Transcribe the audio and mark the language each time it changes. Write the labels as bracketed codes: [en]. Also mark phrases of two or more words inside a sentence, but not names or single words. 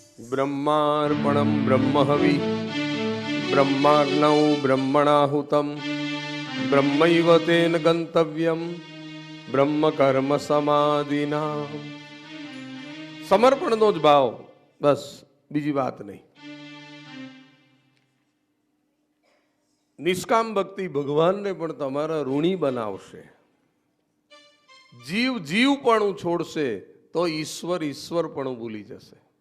[sa] ब्रह्मार्पणं ब्रह्महवि ब्रह्माग्नौ ब्रह्मणाहुतं ब्रह्मैव तेन गंतव्यं ब्रह्म कर्म समाधिना। [gu] સમર્પણનો જ ભાવ, બસ, બીજી વાત નહીં. નિષ્કામ ભક્તિ ભગવાનને પણ તમારા ઋણી બનાવશે. જીવ જીવપણું છોડશે તો ઈશ્વર ઈશ્વરપણું ભૂલી જશે.